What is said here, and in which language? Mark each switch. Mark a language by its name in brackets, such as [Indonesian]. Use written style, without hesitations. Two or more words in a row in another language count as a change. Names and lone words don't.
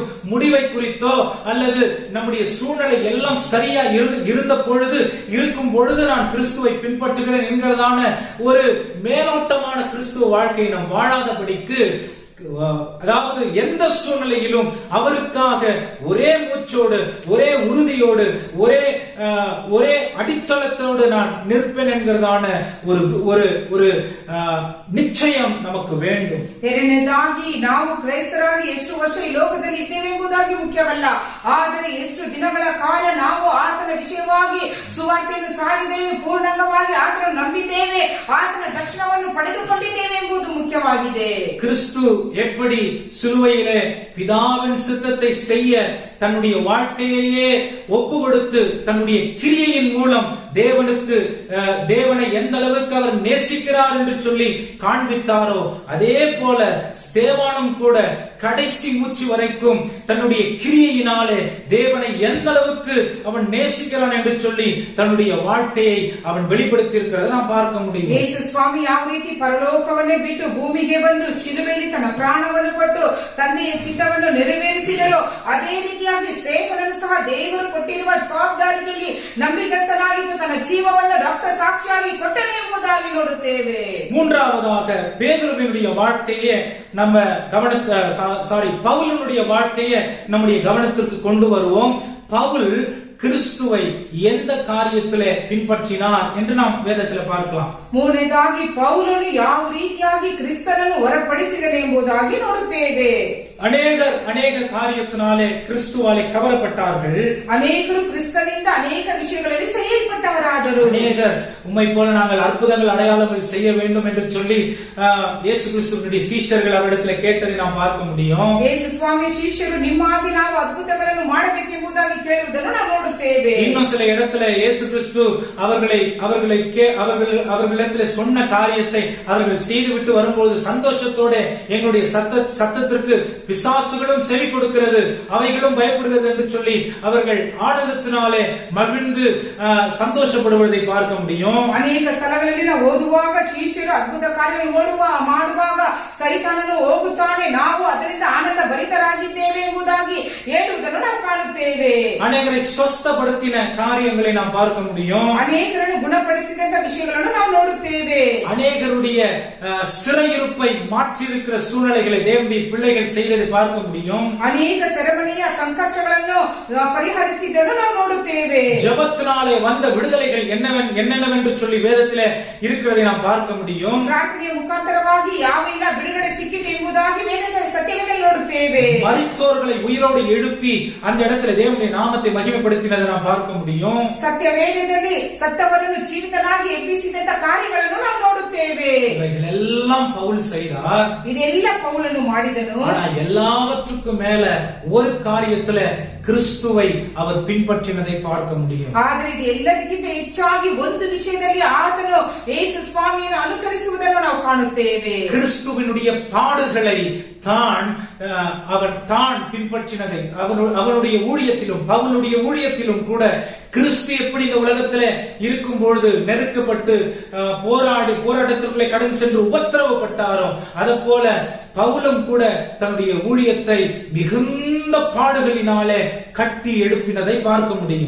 [Tamil] முடிவை குறித்தோ அல்லது நம்முடைய சூழ்நிலை எல்லாம் சரியா இருக்கும் பொழுது நான் கிறிஸ்துவை பின்பற்றுகிறேன் என்கிறதான ஒரு மேலோட்டமான கிறிஸ்துவ வாழ்க்கையை நாம் வாழாதபடிக்கு, அதாவது எந்த சூழ்நிலையிலும் அவருக்காக ஒரே மூச்சோடு, ஒரே உறுதியோடு, ஒரே அடித்தளத்தோடு நான் நிற்பேன் என்கிறதான ஒரு நிச்சயம் நமக்கு வேண்டும். [Kannada] ಎರಡನೇದಾಗಿ ನಾವು ಕ್ರೈಸ್ತರಾಗಿ ಎಷ್ಟು ವರ್ಷ ಈ ಲೋಕದಲ್ಲಿ ಇದ್ದೇವೆ ಎಂಬುದಾಗಿ ಮುಖ್ಯವಲ್ಲ, ಆದರೆ ಎಷ್ಟು ದಿನಗಳ ಕಾಲ ನಾವು ಆತನ ವಿಷಯವಾಗಿ ಸುವಾರ್ತೆಯನ್ನು ಸಾರಿದ್ದೇವೆ, ಪೂರ್ಣಂಗವಾಗಿ ಆತನ ನಂಬಿದ್ದೇವೆ, ಆತನ ದರ್ಶನವನ್ನು ಪಡೆದುಕೊಂಡಿದ್ದೇವೆ ಎಂಬುದು ಮುಖ್ಯವಾಗಿದೆ. [Tamil] கிறிஸ்து எப்படி சிலுவையிலே பிதாவின் சித்தத்தை செய்ய தன்னுடைய வாழ்க்கையையே ஒப்பு கொடுத்து தன்னுடைய கிரியையின் மூலம் தேவனை எந்த அளவுக்கு அவர் நேசிக்கிறார் என்று சொல்லி காண்பித்தாரோ, அதே போல ஸ்தேவானும் கூட கடைசி மூச்சு வரைக்கும் தன்னுடைய கிரியையினாலே தேவனை எந்த அளவுக்கு அவன் நேசிக்கிறான் என்று சொல்லி தன்னுடைய வாழ்க்கையை அவன் வெளிப்படுத்தி இருக்கிறதை நாம் பார்க்க முடியும். [Kannada] ಯೇಸು ಸ್ವಾಮಿ ಯಾವ ರೀತಿ ಪರಲೋಕವನ್ನೇ ಬಿಟ್ಟು ಭೂಮಿಗೆ ಬಂದು ಶಿಲುಬೆಯಲ್ಲಿ ತನ್ನ ಪ್ರಾಣವನ್ನು ಕೊಟ್ಟು ತಂದೆಯ ಚಿತ್ತವನ್ನು ನೆರವೇರಿಸಿದರು, ಅದೇ ರೀತಿಯಾಗಿ ಸ್ಟೇಫನನು ಸಹ ದೇವರು ಕೊಟ್ಟಿರುವ ಜವಾಬ್ದಾರಿಯಲ್ಲಿ ನಂಬಿಕಸ್ಥನಾಗಿದ್ದು ತನ್ನ ಜೀವವನ್ನು ರಕ್ತ ಸಾಕ್ಷಿಯಾಗಿ ಕೊಟ್ಟನು ಎಂಬುದಾಗಿ ನೋಡುತ್ತೇವೆ. [Tamil] மூன்றாவதாக பேதுருவினுடைய வாழ்க்கையை நம்ம பவுலினுடைய வாழ்க்கையை நம்முடைய கவனத்திற்கு கொண்டு வருவோம். பவுல் கிறிஸ்துவை எந்த காரியத்திலே பின்பற்றினார் என்று நாம் வேதத்தில் பார்க்கலாம். [Kannada] ಮೂರನೇದಾಗಿ ಪೌಲನು ಯಾವ ರೀತಿಯಾಗಿ ಕ್ರಿಸ್ತನನ್ನು ಹೊರಪಡಿಸಿದನು ಎಂಬುದಾಗಿ ನೋಡುತ್ತೇವೆ. [Tamil] அநேக காரியத்தினாலே கிறிஸ்துவாலே கவரப்பட்டார்கள். அநேகರು கிறிஸ்தனிಂದ ಅನೇಕ விஷயங்களில் செயல்பட்டவராದರು. அநேகர் உம்மை போல நாங்கள் அற்புதங்கள் அடையாளங்கள் செய்ய வேண்டும் என்று சொல்லி இயேசு கிறிஸ்துவினுடைய சீஷர்கள் அவரிடத்தில் கேட்டதை நாம் பார்க்க முடியும். [Kannada] ಯೇಸು ಸ್ವಾಮಿ ಶಿಷ್ಯರು ನಿಮ್ಮಾಗಿ ನಾವು ಅದ್ಭುತಗಳನ್ನು ಮಾಡಬೇಕೆಂಬುದಾಗಿ ಕೇಳುವುದನ್ನು ನಾವು ನೋಡುತ್ತೇವೆ. [Tamil] இன்னும் சில இடத்துல இயேசு கிறிஸ்து அவர்களிடத்தில் சொன்ன காரியத்தை அவர்கள் செய்துவிட்டு வரும்போது சந்தோஷத்தோட எங்களுடைய சத்தத்திற்கு பிசாசுகளும் செவி கொடுக்கிறது, அவைகளும் பயப்படுகிறது என்று சொல்லி அவர்கள் ஆனந்தத்தினாலே மகிழ்ந்து சந்தோஷப்படுவார்கள். வருவதை பார்க்க முடியும். [Kannada] ಅನೇಕ ಸ್ಥಳಗಳಲ್ಲಿ ನಾವು ಓದುವಾಗ ಶಿಷ್ಯರು ಅದ್ಭುತ ಕಾರ್ಯಗಳನ್ನು ಮಾಡುವಾಗ ಸೈತಾನನು ಹೋಗುತ್ತಾನೆ, ನಾವು ಅದರಿಂದ ಆನಂದ ಭರಿತರಾಗಿದ್ದೇವೆ ಎಂಬುದಾಗಿ ಹೇಳುವುದನ್ನು ನಾವು ಕಾಣುತ್ತೇವೆ. [Tamil] அநேகரை ಸ್ವಸ್ಥಪಡಿಸಿன காரியங்களை நாம் பார்க்க முடியும். [Kannada] ಅನೇಕರನ್ನು ಗುಣಪಡಿಸಿದಂತ ವಿಷಯಗಳನ್ನು ನಾವು ನೋಡುತ್ತೇವೆ. [Tamil] அநேகருடைய சிறையிருப்பை மாற்றியிருக்கிற சூழ்நிலைகளை தேவனுடைய பிள்ளைகள் செய்ததை பார்க்க முடியும். [Kannada] ಅನೇಕ ಸೆರೆಮನೆಯ ಸಂಕಷ್ಟಗಳನ್ನು ಪರಿಹರಿಸಿದ್ದನ್ನು ನಾವು ನೋಡುತ್ತೇವೆ. [Tamil] ஜெபத்தினாலே வந்த விடுதலைகள் என்னென்னவென்று சொல்லி வேதத்திலே இருக்கிறதை நாம் பார்க்க முடியும். [Kannada] ಪ್ರಾರ್ಥನೆಯ ಮುಖಾಂತರವಾಗಿ ಯಾವೆಲ್ಲ ಬಿಡುಗಡೆ ಸಿಕ್ಕಿತು ಎಂಬುದಾಗಿ ವೇದದಲ್ಲಿ ಸತ್ಯವೇದದಲ್ಲಿ ನೋಡುತ್ತೇವೆ. [Tamil] மரித்தோர்களை உயிரோடு எழுப்பி அந்த இடத்துல தேவனுடைய நாமத்தை மகிமைப்படுத்தினதை நாம் பார்க்க முடியும். [Kannada] ಸತ್ಯವೇದದಲ್ಲಿ ಸತ್ತವರನ್ನು ಜೀವಿತನಾಗಿ ಎಬ್ಬಿಸಿದಂತ ಕಾರ್ಯಗಳನ್ನು ನಾವು ನೋಡುತ್ತೇವೆ. [Tamil] இவைகளெல்லாம் பவுல் செய்தார். [Kannada] ಇದೆಲ್ಲ ಪೌಲನು ಮಾಡಿದನು. [Tamil] ஆனா எல்லாவற்றுக்கும் மேல ஒரு காரியத்துல கிறிஸ்துவை அவர் பின்பற்றினதை பார்க்க முடியும். [Kannada] ಆದರೆ ಇದು ಎಲ್ಲದಕ್ಕಿಂತ ಹೆಚ್ಚಾಗಿ ಒಂದು ವಿಷಯದಲ್ಲಿ ಆತನು ಯೇಸು ಸ್ವಾಮಿಯನ್ನು ಅನುಸರಿಸುವುದನ್ನು ನಾವು ಕಾಣುತ್ತೇವೆ. [Tamil] கிறிஸ்துவினுடைய பாடுகளை அவன் தான் பின்பற்றினதை அவனுடைய ஊழியத்திலும் பவுலுடைய ஊழியத்திலும் கூட கிறிஸ்து எப்படி இந்த உலகத்துல இருக்கும் பொழுது நெருக்கப்பட்டு போராட்டத்திற்குள்ளே கடந்து சென்று உபத்திரவப்பட்டாரோ அத போல பவுலும் கூட தன்னுடைய ஊழியத்தை மிகுந்த பாடுகளினாலே கட்டி எழுப்பினதை பார்க்க முடியும்.